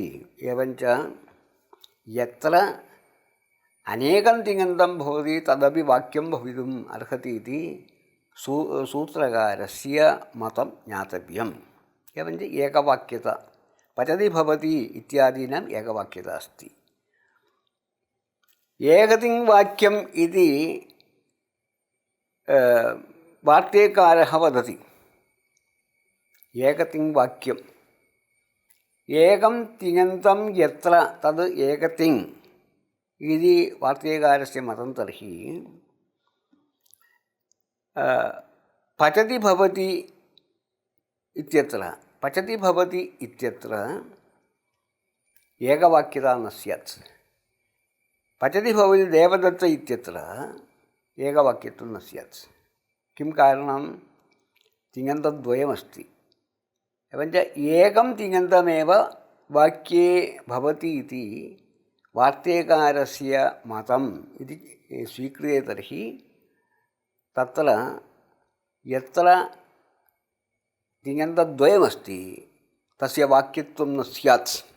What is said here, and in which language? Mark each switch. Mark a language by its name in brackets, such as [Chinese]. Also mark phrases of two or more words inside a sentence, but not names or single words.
[Sanskrit] एवञ्च यत्र अनेकं तिङन्तं भवति तदपि वाक्यं भवितुम् अर्हति इति सूत्रकारस्य मतं ज्ञातव्यम्। एवञ्च एकवाक्यता पचति भवति इत्यादीनाम् एकवाक्यता अस्ति। एकतिङ्वाक्यम् इति वार्तिककारः वदति। ഏകതിങ് വാക്യം. ഏകം തിങ്ങന്തം യത്ര തത് ഏകതിങ് ഇതി വാർത്തകാരസ്യ മതം. തർഹി പചതി ഭവതി ഇത്യത്ര പചതി ഭവതി ഇത്യത്ര ഏകവാക്യത ന സ്യാത്. പചതി ഭവതി ദേവദത്ത ഇത്യത്ര ഏകവാക്യത്വം ന സ്യാത്. കിം കാരണം? തിങ്ങന്തദ്വയമസ്തി. एवञ्च एकं तिङन्तमेव वाक्ये भवति इति वार्तेकारस्य मतम् इति स्वीक्रियते. तर्हि तत्र यत्र तिङन्तद्वयमस्ति तस्य वाक्यत्वं न स्यात्.